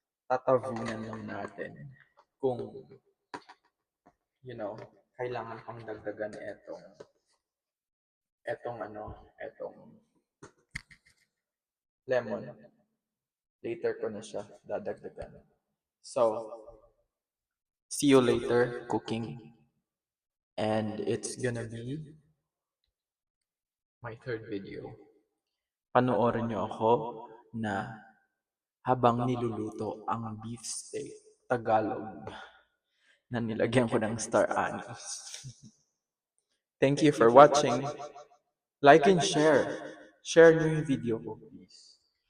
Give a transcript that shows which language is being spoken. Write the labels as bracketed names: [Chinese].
[Filipino] Tatavunan lang natin kung, kailangan pang dagdagan etong lemon. Later ko na siya dadagdagan. [English] So, see you later cooking. And it's gonna be my third video. [Filipino] Panoorin niyo ako na habang niluluto ang beef steak Tagalog na nilagyan ko ng star anise. [English] Thank you for watching. Like and share. [Filipino] Share niyo yung video ko, [English] please.